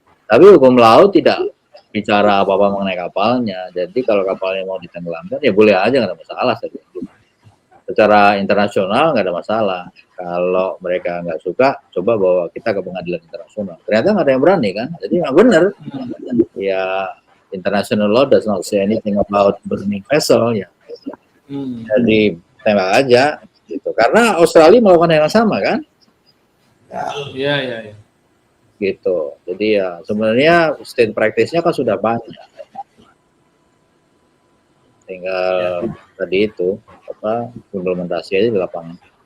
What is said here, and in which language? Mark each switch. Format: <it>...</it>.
<id>Tapi hukum laut tidak bicara apa-apa mengenai kapalnya. Jadi kalau kapalnya mau ditenggelamkan ya boleh aja, nggak ada masalah saja. Secara internasional nggak ada masalah. Kalau mereka nggak suka, coba bawa kita ke pengadilan internasional. Ternyata nggak ada yang berani kan? Jadi nggak benar.</id> <en>Ya international law does not say anything about burning vessel ya.</en> <id>Jadi tembak aja gitu. Karena Australia melakukan yang sama kan? Iya. Gitu. Jadi ya sebenarnya state practice-nya kan sudah banyak. Tinggal tadi itu implementasi aja di lapangan.</id>